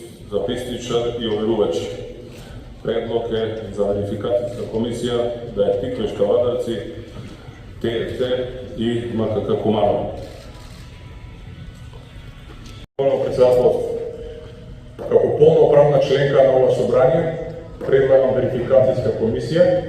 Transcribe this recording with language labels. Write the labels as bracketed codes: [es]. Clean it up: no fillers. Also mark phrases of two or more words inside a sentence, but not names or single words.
[mk] записничар и оверувач. Предлог је за верификацијска комисија да је Тиквешка Вадарци, ТФТ и МКК Куманово. Председателство. Како полноправна членка на ова собрание, предлагам верификацијска комисија.